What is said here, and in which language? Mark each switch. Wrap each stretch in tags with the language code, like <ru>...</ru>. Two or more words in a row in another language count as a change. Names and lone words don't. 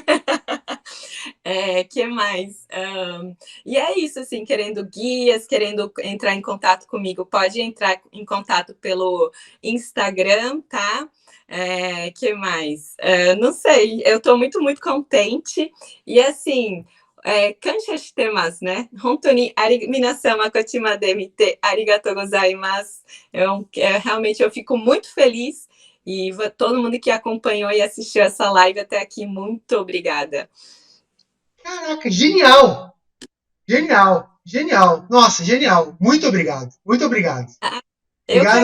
<pt>Que mais? E é isso, assim, querendo guias, querendo entrar em contato comigo, pode entrar em contato pelo Instagram, tá? Que mais? Não sei, eu estou muito, muito contente. E assim,</pt> <ja>感謝してます né? 本当に皆様こちまで見てありがとうございます.</ja> <pt>Realmente eu fico muito feliz e todo mundo que acompanhou e assistiu essa live até aqui, muito obrigada. Caraca, genial! Genial! Genial! Nossa, genial! Muito obrigado. Muito obrigado. Eu que</pt>